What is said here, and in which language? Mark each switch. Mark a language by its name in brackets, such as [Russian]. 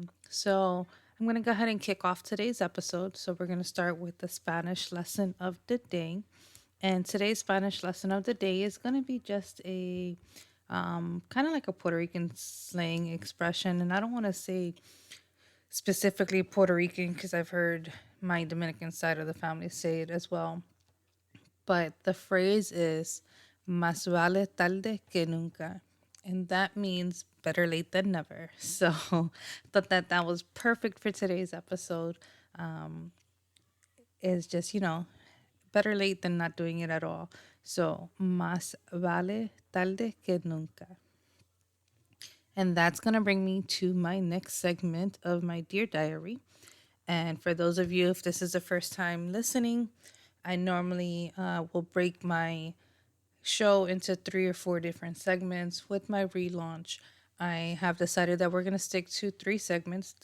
[English] So I'm going to go ahead and kick off today's episode. So we're going to start with the Spanish lesson of the day. And today's Spanish lesson of the day is going to be just a kind of like a Puerto Rican slang expression. And I don't want to say specifically Puerto Rican because I've heard my Dominican side of the family say it as well. But the phrase is [Spanish] más vale tarde que nunca. [English] And that means better late than never. So thought that that was perfect for today's episode. Is just, better late than not doing it at all. [Spanish] So más vale tarde que nunca. [English] And that's going to bring me to my next segment of my Dear Diary. And for those of you, if this is the first time listening, I normally will break my show into 3 or 4 different segments. With my relaunch, I have decided that we're going to stick to 3 segments.